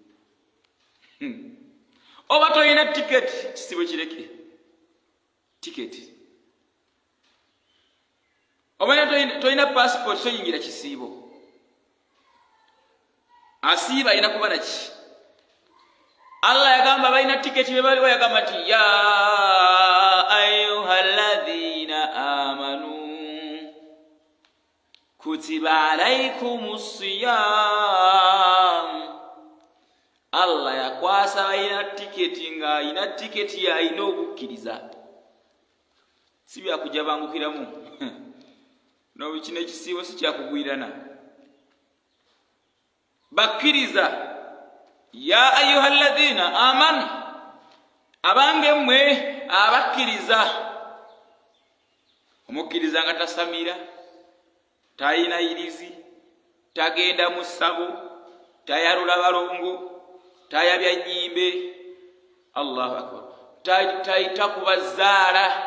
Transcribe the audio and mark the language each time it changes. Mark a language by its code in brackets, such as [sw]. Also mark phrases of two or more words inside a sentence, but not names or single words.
[lg] oba toyina tiketi kisiibo kireke tiketi oba toyina passport toyingira kisiibo asiiba ayina kuba naki Allah yagamba balina tiketi be baliwo yagamba nti [ar] يا أيها الذين آمنوا كتب عليكم الصيام. [lg] Allah yakwasa balina tiketi nga ayina tiketi yalina okukkiriza si byakujja bangukiramu no kino ekisiibo si kyakugwirana bakkiriza [ar] يا أيها الذين آمنوا [lg] abange mmwe abakkiriza omukkiriza nga tasamira tayina irizi tagenda mu ssabo tayalula balongo tayabya nnyimbe [ar] الله أكبر [lg] takuba zaala